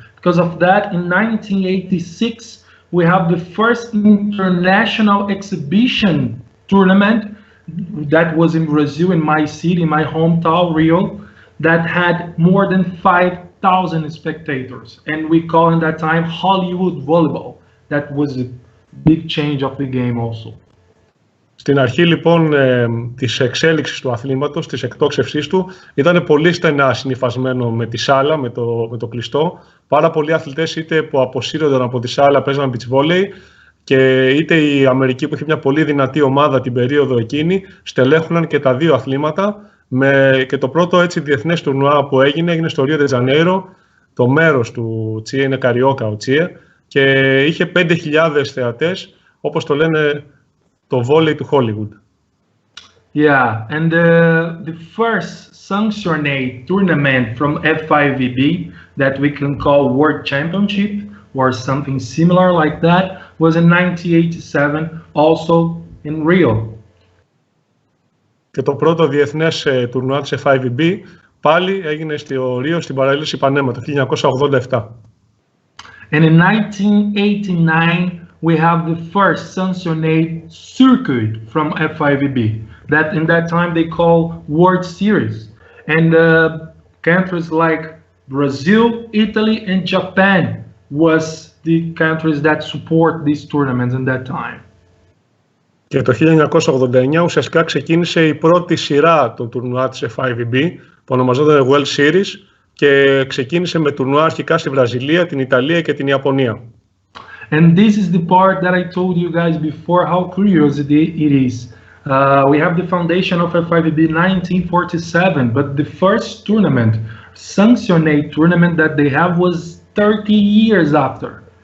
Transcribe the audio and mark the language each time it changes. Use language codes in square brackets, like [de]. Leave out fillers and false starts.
[en] Because of that, in 1986 we have the first international exhibition tournament that was in Brazil, in my city, in my hometown, Rio, that had more than 5,000 spectators, and we call in that time Hollywood volleyball. That was a big change of the game also. [el] Στην αρχή λοιπόν της εξέλιξης του αθλήματος, της εκτόξευσής του, ήταν πολύ στενά συνυφασμένο με τη σάλα, με το κλειστό. Πάρα πολλοί αθλητές είτε που αποσύρονταν από τη σάλα παίζαν beach volley, και είτε η Αμερική που είχε μια πολύ δυνατή ομάδα την περίοδο εκείνη στελέχωναν και τα δύο αθλήματα, και το πρώτο έτσι διεθνές τουρνουά που έγινε στο Ρίο ντε Τζανέιρο, το μέρος του Τσίε, είναι Καριόκα ο Τσίε, και είχε 5.000 θεατές, όπως το λένε το βόλεϊ του Hollywood. [en] Yeah, and the first sanctioned tournament from F5VB that we can call World Championship or something similar like that was in 1987, also in Rio. [el] Και το πρώτο διεθνές τουρνουά της F5VB πάλι έγινε στο Ρίο, στην παραλία Πανέμα, το 1987. [en] And in 1989 we have the first sanctioned circuit from F5VB that in that time they call World Series, and countries like Brazil, Italy and Japan was the countries that support these tournaments in that time. [el] Και το 1989 ουσιαστικά ξεκίνησε η πρώτη σειρά των τουρνουά της F5VB που ονομαζόταν World Series και ξεκίνησε με τουρνουά αρχικά στη Βραζιλία, την Ιταλία και την Ιαπωνία. [en] And this is the part that I told you guys before how curious it is. We have the foundation of F5VB 1947, but the first tournament, sanctioned tournament that they have was 30 years after.